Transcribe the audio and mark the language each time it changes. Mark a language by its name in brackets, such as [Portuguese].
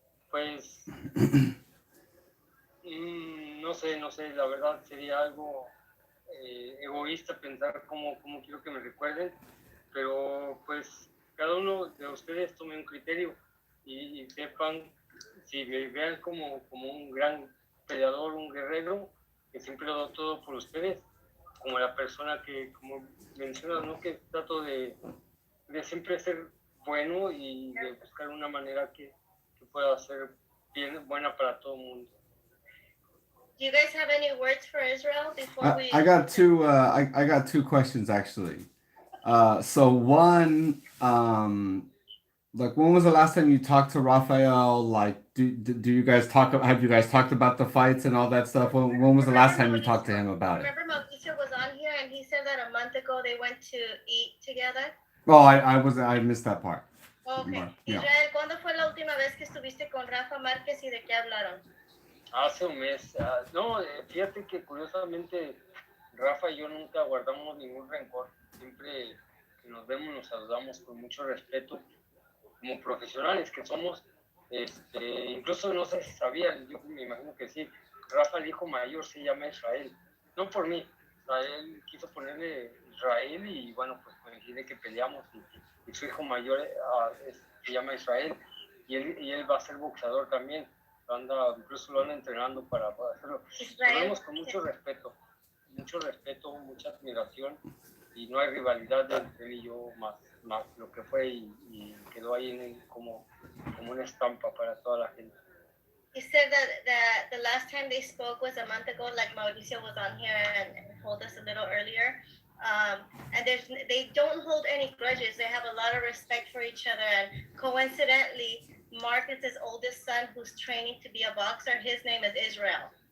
[Spanish] Pues no sé, la verdad sería algo egoísta pensar cómo quiero que me recuerden, pero pues cada uno de ustedes tome un criterio y sepan, si me vean como un gran peleador, un guerrero, que siempre lo doy todo por ustedes, como la persona que, como mencionas, ¿no? Que trato de siempre ser bueno y de buscar una manera que pueda ser buena para todo el mundo. [English] Do you guys have any words for Israel before we? I got two. I got two questions actually. So one, like, when was the last time you talked to Rafael? Like, do you guys talk? Have you guys talked about the fights and all that stuff? When was the last time you talked to him about it? Remember Mauricio was on here and he said that a month ago they went to eat together. Oh, I missed that part. Okay. Yeah. [Spanish] Israel, ¿cuándo fue la última vez que estuviste con Rafa Márquez y de qué hablaron? Hace un mes. No, fíjate que curiosamente Rafa y yo nunca guardamos ningún rencor. Siempre que nos vemos nos saludamos con mucho respeto, como profesionales que somos. Incluso no sé si sabían, yo me imagino que sí, Rafa, el hijo mayor, se llama Israel. No por mí, él quiso ponerle Israel y bueno, pues coincide que peleamos y su hijo mayor se llama Israel y él va a ser boxeador también. Incluso lo anda entrenando para hacerlo. Lo vemos con mucho respeto, mucha admiración, y no hay rivalidad entre él y yo más lo que fue y quedó ahí como una estampa para toda la gente. [English] He said that the last time they spoke was a month ago, like Mauricio was on here and told us a little earlier. And they don't hold any grudges. They have a lot of respect for each other. And coincidentally, Marquez's oldest son, who's training to be a boxer, his name is Israel.